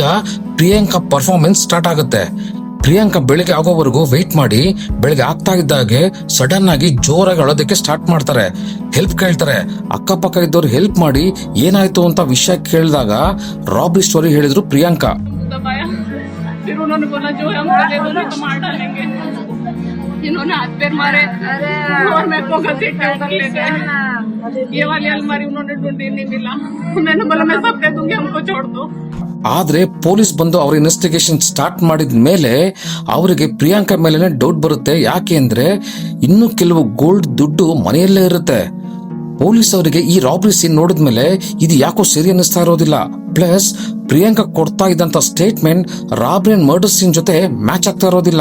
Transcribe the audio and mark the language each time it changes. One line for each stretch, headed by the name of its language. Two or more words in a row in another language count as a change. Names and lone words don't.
Kannada: ಈಗ ಪ್ರಿಯಾಂಕಾ
English: performance start
Kannada: ಆಗುತ್ತೆ. ಪ್ರಿಯಾಂಕಾ ಬೆಳಿಗ್ಗೆ ಆಗೋವರೆಗೂ ವೆಯ್ಟ್ ಮಾಡಿ ಬೆಳಿಗ್ಗೆ ಆಗ್ತಾ ಇದ್ದಾಗೆ ಸಡನ್ ಆಗಿ ಜೋರಾಗಿ ಅಳೋದಕ್ಕೆ ಸ್ಟಾರ್ಟ್ ಮಾಡ್ತಾರೆ. ಹೆಲ್ಪ್ ಕೇಳ್ತಾರೆ. ಅಕ್ಕಪಕ್ಕ ಇದ್ದವ್ರು ಹೆಲ್ಪ್ ಮಾಡಿ ಏನಾಯ್ತು ಅಂತ ವಿಷಯ ಕೇಳಿದಾಗ
English: robbery story
Kannada: ಹೇಳಿದ್ರು ಪ್ರಿಯಾಂಕಾ.
Hindi: फिर उन्होंने बोला जो हम दे दो नहीं तो मार डालेंगे. इन्होंने हाथ पैर मारे और मेरे को घसीट के उधर ले गए. ये वाली अलमारी उन्होंने ढूंढी, नहीं मिला. मैंने बोला मैं सब दे दूंगी, हमको छोड़ दो.
Kannada: ಆದ್ರೆ ಪೊಲೀಸ್ ಬಂದು ಅವ್ರ
English: investigation start
Kannada: ಮಾಡಿದ ಮೇಲೆ ಅವರಿಗೆ ಪ್ರಿಯಾಂಕಾ ಮೇಲೆನೆ ಡೌಟ್ ಬರುತ್ತೆ. ಯಾಕೆ ಅಂದ್ರೆ ಇನ್ನು ಕೆಲವು ಗೋಲ್ಡ್ ದುಡ್ಡು ಮನೆಯಲ್ಲೇ ಇರುತ್ತೆ. ಪೊಲೀಸ್ ಅವರಿಗೆ ಈ
English: robbery scene
Kannada: ನೋಡಿದ್ಮೇಲೆ ಇದು ಯಾಕೋ ಸರಿ ಅನ್ನಿಸ್ತಾ ಇರೋದಿಲ್ಲ. ಪ್ಲಸ್ ಪ್ರಿಯಾಂಕಾ ಕೊಡ್ತಾ ಇದ್ದಂತ ಸ್ಟೇಟ್ಮೆಂಟ್
English: robbery and murder scene
Kannada: ಜೊತೆ ಮ್ಯಾಚ್ ಆಗ್ತಾ ಇರೋದಿಲ್ಲ.